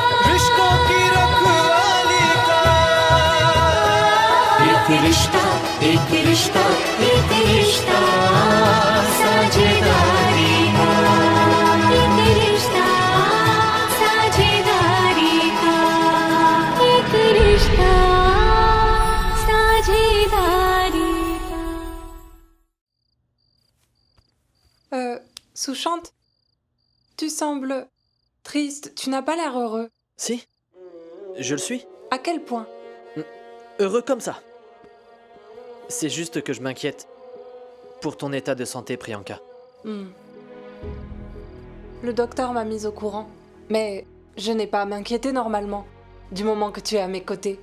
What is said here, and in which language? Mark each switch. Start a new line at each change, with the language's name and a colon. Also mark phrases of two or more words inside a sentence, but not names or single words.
Hindi: रिश्तों की रखवाली का एक रिश्ता एक रिश्ता एक रिश्ता साझेदारी का एक रिश्ता साझेदारी का एक रिश्ता साझेदारी का
French: Souchante, tu sembles triste, tu n'as pas l'air heureux. Si, je le suis. À quel point? Heureux comme ça. C'est juste que je m'inquiète pour ton état de santé, Priyanka. Le docteur m'a mise au courant, mais je n'ai pas à m'inquiéter normalement, du moment que tu es à mes côtés.